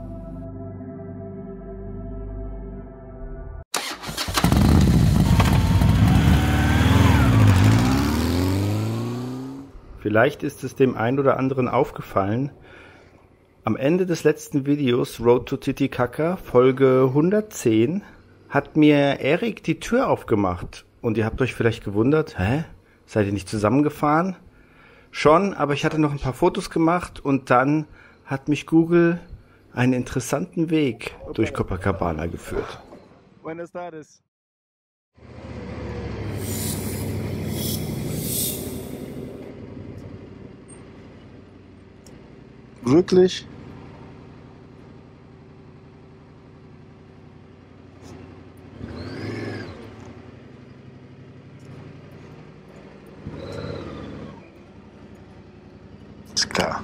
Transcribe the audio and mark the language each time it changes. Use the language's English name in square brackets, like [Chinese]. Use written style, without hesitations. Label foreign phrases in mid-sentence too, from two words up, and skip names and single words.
[German] Vielleicht ist es dem einen oder anderen aufgefallen, am Ende des letzten Videos Road to Titicaca, Folge 110, hat mir Erik die Tür aufgemacht. Und ihr habt euch vielleicht gewundert, seid ihr nicht zusammengefahren? Schon, aber ich hatte noch ein paar Fotos gemacht und dann hat mich Google einen interessanten Weg durch Copacabana geführt. [Spanish] Buenas tardes. [German] Wirklich? Ist klar.